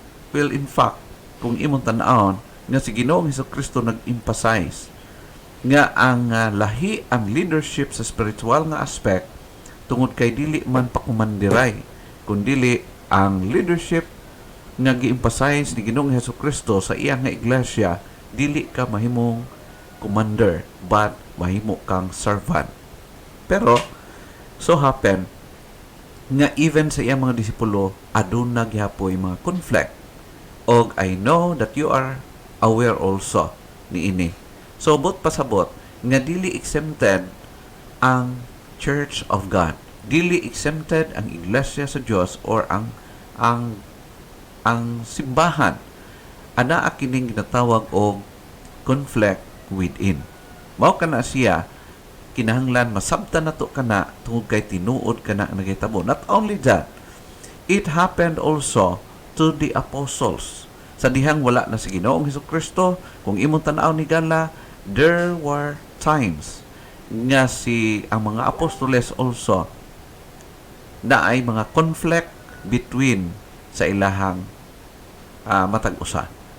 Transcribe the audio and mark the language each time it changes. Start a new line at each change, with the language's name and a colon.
Cebuano: Well, in fact, kung imong tan-awon nga si Ginoong Hesukristo nag-emphasize nga ang lahi ang leadership sa spiritual nga aspect tungod kay dili man pakumandiray, kundi ang leadership nga gi-emphasize ni Ginoong Hesukristo sa iyang nga iglesia, dili ka mahimong commander, but mahimo kang servant. Pero so happen nga even sa iyang mga disipulo aduna gihapon mga conflict.
English: Og I know that you are aware also ni ini.
Cebuano: So bot pasabot nga dili exempted ang Church of God. Dili exempted ang iglesia sa Dios or ang simbahan. Ana kining ginatawag og conflict within. Mao kana siya kinahanglan masabtan nato kana tungod kay tinuod kana nagahitabo.
English: Not only that, it happened also to the apostles.
Cebuano: Sa dihang wala na si Ginoong Hesukristo, kung imong tan-aw ni Gala,
English: there were times
Cebuano: nga ang mga apostoles also na ay mga conflict between sa ilahang matag usa.